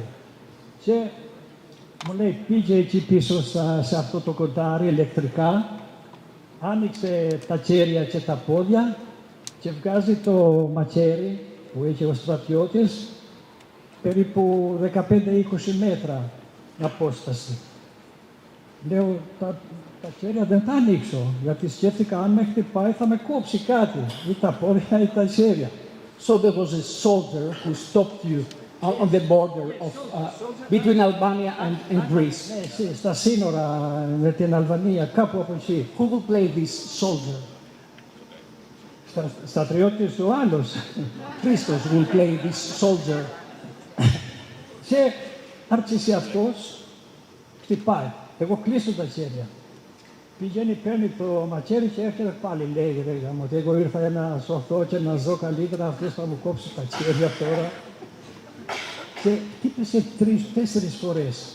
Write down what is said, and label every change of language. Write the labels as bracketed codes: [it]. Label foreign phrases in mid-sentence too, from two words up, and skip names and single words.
[el] Και μου λέει πήγε εκεί πίσω σε αυτό το κοντάρι ηλεκτρικά, άνοιξε τα χέρια και τα πόδια και βγάζει το μαχαίρι που είχε ο στρατιώτης περίπου 15-20 μέτρα απόσταση. Λέω τα χέρια δεν θα ανοίξω, γιατί σκέφτηκα αν με χτυπάει θα με κόψει κάτι, ή τα πόδια ή τα χέρια. [en] So there was a soldier who stopped you on the border of between Albania and Greece. [el] Ναι, στα σύνορα με την Αλβανία, κάπου από εκεί. [en] Who will play this soldier? [el] Στρατιώτης ο άλλος. [en] Christos will play this soldier. [el] Και άρχισε αυτός, χτυπάει. Εγώ κλείσω τα χέρια. Πηγαίνει, παίρνει το μαχαίρι και έρχεται πάλι, λέει, ότι εγώ ήρθα να σωθώ και να ζω καλύτερα, αυτός θα μου κόψει τα χέρια τώρα. Και χτύπησε 3-4 φορές.